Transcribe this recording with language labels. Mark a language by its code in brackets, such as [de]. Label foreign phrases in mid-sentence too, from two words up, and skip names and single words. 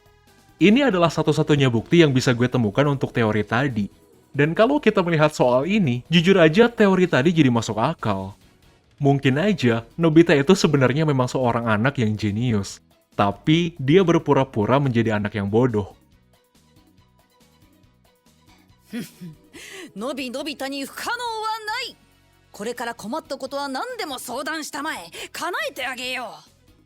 [id] Ini adalah satu-satunya bukti yang bisa gue temukan untuk teori tadi. Dan kalau kita melihat soal ini, jujur aja teori tadi jadi masuk akal. Mungkin aja Nobita itu sebenarnya memang seorang anak yang jenius, tapi dia berpura-pura menjadi anak yang bodoh. [ja] のびのび太に不可能はない。これから困ったことは何でも相談したまえ。叶えてあげよう。